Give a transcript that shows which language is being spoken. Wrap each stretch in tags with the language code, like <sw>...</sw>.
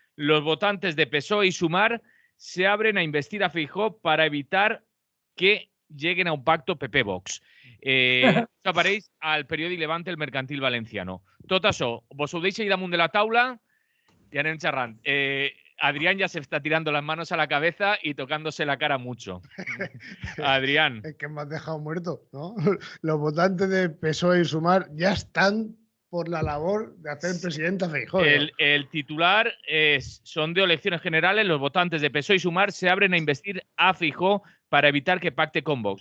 <es>Los votantes de PSOE y Sumar se abren a investir a Feijóo para evitar que lleguen a un pacto PP-Vox.</es> <ca>Això apareix al periòdic Levante, el Mercantil Valenciano. Tot això, vos ho deixo ahí damunt de la taula y anem xerrant.</ca> <es>Adrián ya se está tirando las manos a la cabeza y tocándose la cara mucho. Adrián. Es que me has dejado muerto, ¿no? Los votantes de PSOE y Sumar ya están por la labor de hacer presidente a Feijóo. El titular es: sondeo elecciones generales, los votantes de PSOE y Sumar se abren a investir a Feijóo para evitar que pacte con Vox.</es>